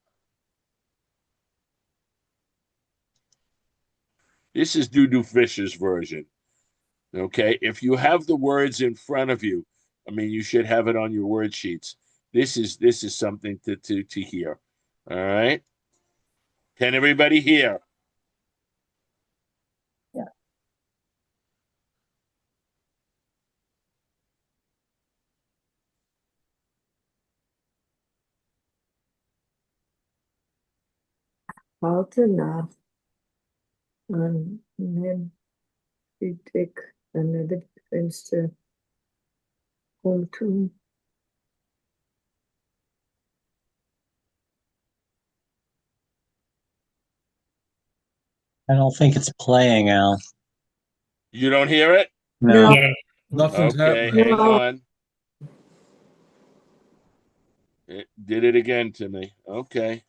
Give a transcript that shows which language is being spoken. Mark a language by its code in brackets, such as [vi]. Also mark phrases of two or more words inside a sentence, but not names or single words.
[en] This is Dudu Fisher's version. Okay, if you have the words in front of you, I mean, you should have it on your word sheets. This is something to hear. All right. Can everybody hear? Yeah. [de] Warte nach. An Hedwig, an het venster omtun. [en] I don't think it's playing, Al. You don't hear it? No. Nothing's Okay, happening. hang on. It did it again to me. Okay.